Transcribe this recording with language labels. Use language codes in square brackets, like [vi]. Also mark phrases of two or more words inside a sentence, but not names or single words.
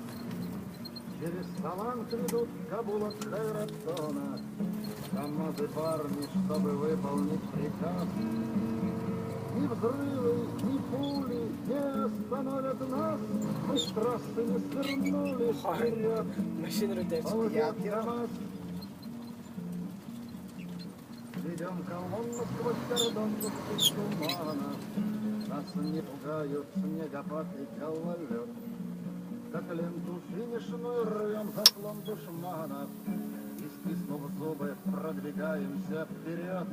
[ru] Через салон придут Кабула Хайратона. КамАЗы парни, чтобы выполнить приказ. Ни взрывы, ни пули не остановят нас. Мы с трассы не свернули вперед. [mn] Машинруу дайрч [ru] Ползет яа. КамАЗ. Ведем колонну сквозь кордон густых туманов. Нас не пугают снегопад и гололед. Как ленту финишную рвем заслон душманов. И стиснув зубы, продвигаемся вперед.